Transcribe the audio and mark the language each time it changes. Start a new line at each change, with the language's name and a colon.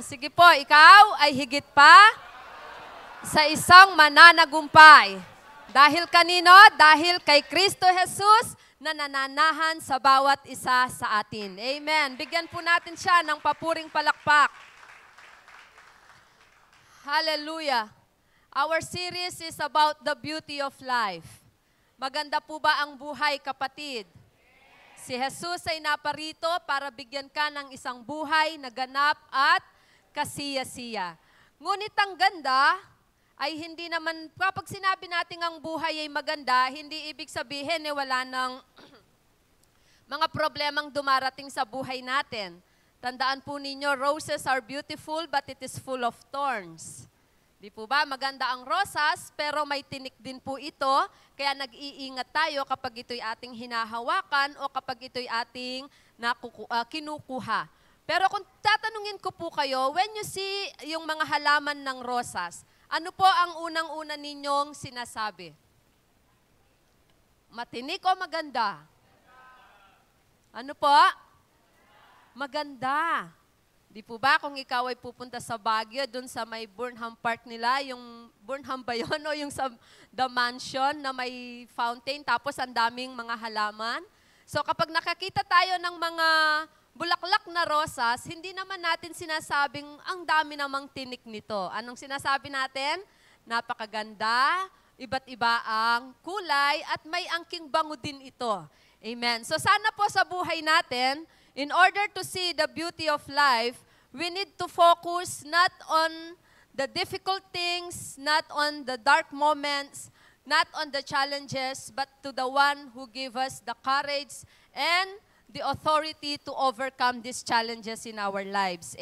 Filipino: Sige po, ikaw ay higit pa sa isang mananagumpay. Dahil kanino? Dahil kay Kristo Jesus na nananahan sa bawat isa sa atin. Amen. Bigyan po natin siya ng papuring palakpak. Hallelujah.
English: Our series is about the beauty of life.
Filipino: Maganda po ba ang buhay, kapatid? Si Jesus ay naparito para bigyan ka ng isang buhay na ganap at kasiya-siya. Ngunit ang ganda ay hindi naman, kapag sinabi natin ang buhay ay maganda, hindi ibig sabihin wala ng mga problemang dumarating sa buhay natin. Tandaan po ninyo,
English: roses are beautiful but it is full of thorns.
Filipino: Di po ba? Maganda ang rosas, pero may tinik din po ito. Kaya nag-iingat tayo kapag ito'y ating hinahawakan o kapag ito'y ating kinukuha. Pero kung tatanungin ko po kayo,
English: when you see
Filipino: yung mga halaman ng rosas, ano po ang unang-una ninyong sinasabi? Matinik o maganda? Ano po? Maganda. Di po ba kung ikaw ay pupunta sa Baguio, dun sa may Burnham Park nila, yung Burnham ba yun o yung sa The Mansion na may fountain, tapos ang daming mga halaman. So kapag nakakita tayo ng mga bulaklak na rosas, hindi naman natin sinasabing ang dami namang tinik nito. Anong sinasabi natin? Napakaganda, iba't iba ang kulay at may angking bango din ito. Amen.
English: So
Filipino: sana po sa buhay natin,
English: in order to see the beauty of life, we need to focus not on the difficult things, not on the dark moments, not on the challenges, but to the one who gave us the courage and the authority to overcome these challenges in our lives.